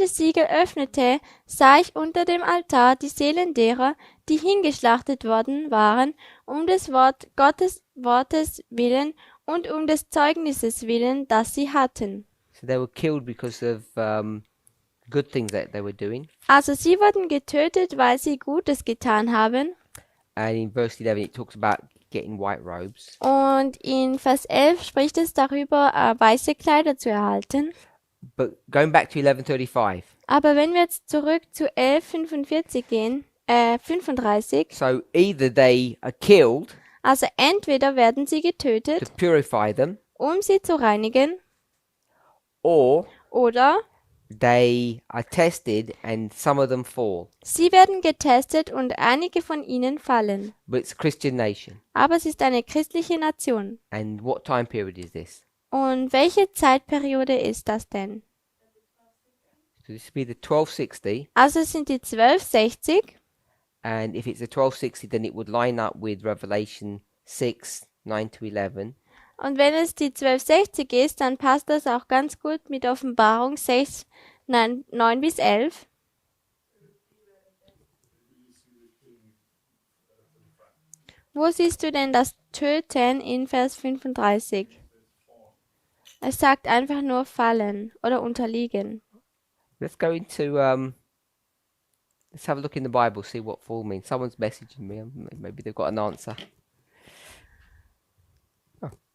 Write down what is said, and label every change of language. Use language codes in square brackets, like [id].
[de] Siegel öffnete, sah ich unter dem Altar die Seelen derer, die hingeschlachtet worden waren, um des Gottes Wortes willen und um des Zeugnisses willen, das sie hatten. [en] So they were killed because of good things that they were doing. [de] Also sie wurden getötet, weil sie Gutes getan haben. [en] And in verse 11 it talks about getting white robes. [de] Und in Vers 11 spricht es darüber, weiße Kleider zu erhalten. [en] But going back to 11:35, [de] Aber wenn wir jetzt zurück zu 11,45 gehen, [en] 35. So either they are killed [de] Also entweder werden sie [en] to [de] getötet, [en] purify them, [de] um sie zu reinigen, [en] or [de] oder [en] they are tested and some of them fall. [de] sie werden getestet und einige von ihnen fallen. [en] But it's a Christian nation. [de] Aber es ist eine christliche Nation. [en] And what time period is this? [de] Und welche Zeitperiode ist das denn? [en] So this would be the 1260. [de] Also es sind die 1260. [en] And if it's a 1260, then it would line up with Revelation 6, 9 to 11. [de] Und wenn es die 1260 ist, dann passt das auch ganz gut mit Offenbarung 6, 9 bis 11. Wo siehst du denn das Töten in Vers 35? Es sagt einfach nur fallen oder unterliegen. [en] Let's go into, let's have a look in the Bible, see what fall means. Someone's messaging me. Maybe they've got an answer. Oh.